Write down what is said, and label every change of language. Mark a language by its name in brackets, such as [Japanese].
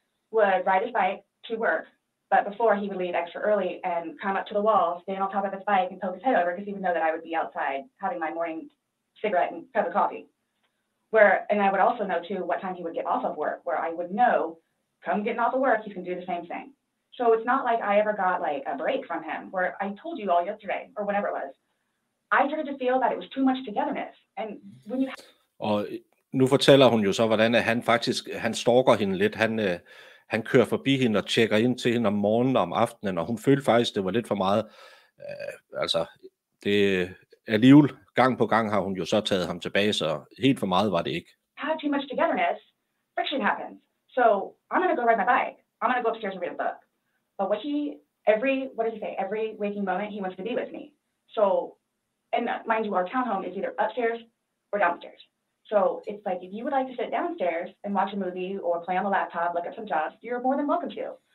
[English] Would ride his bike to work, but before he would leave extra early and come up to the wall, stand on top of his bike and poke his head over because he would know that I would be outside having my morning cigarette and cup of coffee. And I would also know too what time he would get off of work, where I would know, come getting off of work, he's gonna do the same thing. So it's not like I ever got like a break from him, where I told you all yesterday, or whatever it was. I started to feel that it was too much togetherness. And when you... [Danish] Og nu fortæller hun jo så, hvordan han stalker hende lidt. Han kører forbi hende og tjekker ind til hende om morgenen og om aftenen, og hun følte faktisk, det var lidt for meget. Det alligevel gang på gang har hun jo så taget ham tilbage, så helt for meget var det ikke. [English] Have too much togetherness, friction happens. So I'm gonna go ride my bike. I'm gonna go upstairs and read a book. But every waking moment he wants to be with me. So, and mind you, our townhome is either upstairs or downstairs. So it's like, if you would like to sit downstairs and watch a movie or play on the laptop, look at some jobs, you're more than welcome to.